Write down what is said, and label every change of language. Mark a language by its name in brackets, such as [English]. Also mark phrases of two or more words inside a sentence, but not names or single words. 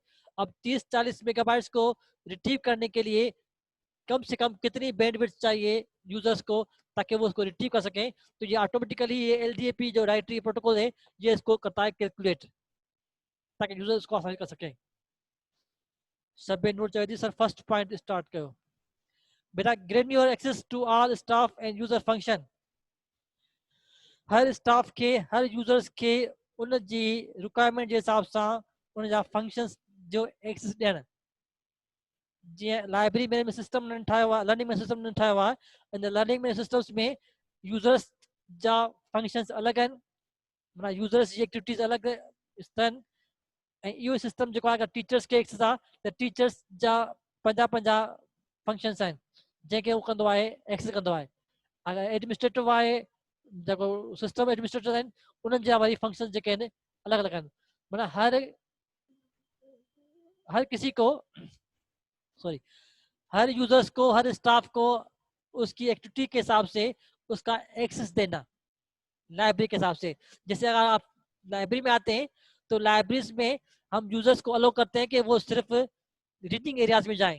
[Urdu] اب 30-40 میگا بائٹس کو ریٹریو کرنے کے لیے کم سے کم کتنی بینڈوڈتھ چاہیے یوزرز کو، تاکہ وہ اس کو ریٹریو کر سکیں، تو یہ آٹومیٹکلی یہ ایل ڈی اے پی جو [English] directory protocol [Urdu] ہے یہ اس کو کرتا ہے کیلکولیٹ، تاکہ یوزر اس کو آسانی کر سکیں. سب نوٹ چاہیے تھی سر, [English] first point start [Urdu] کرو بیٹا. [English] granular access to all staff and user function. [Sindhi] हर स्टाफ के हर यूज़र्स के उन जी रिक्वायरमेंट जे हिसाब सां उन जा फंक्शंस जो एक्सेस ॾियणु। जीअं [English] library management system [Sindhi] उन्हनि ठाहियो आहे, [English] learning management system [Sindhi] उन्हनि ठाहियो आहे। इन [English] learning management systems [Sindhi] में यूज़र्स जा फंक्शंस अलॻि आहिनि, माना यूज़र्स जी एक्टिविटीज़ अलॻि अथनि। ऐं इहो सिस्टम जेको आहे टीचर्स खे एक्सेस आहे, त टीचर्स जा पंहिंजा पंहिंजा फंक्शंस आहिनि जंहिंखे उहो कंदो आहे, एक्सेस कंदो आहे। अगरि एडमिनिस्ट्रेटिव आहे, जेको [English] system administrator [Sindhi] आहिनि, उन्हनि जा वरी फंक्शन जेके आहिनि अलॻि अलॻि आहिनि। [Urdu] معنیٰ ہر کسی کو سوری ہر یوزرز کو، ہر سٹاف کو اس کی ایکٹیویٹی کے حساب سے اس کا ایکسیس دینا لائبریری کے حساب سے उसका एक्सेस देना लाइब्रेरी के हिसाब से। جیسے اگر آپ لائبریری میں آتے ہیں تو لائبریریز میں ہم یوزرز کو الاؤ کرتے ہیں کہ وہ صرف [English] reading areas [Urdu] میں جائیں.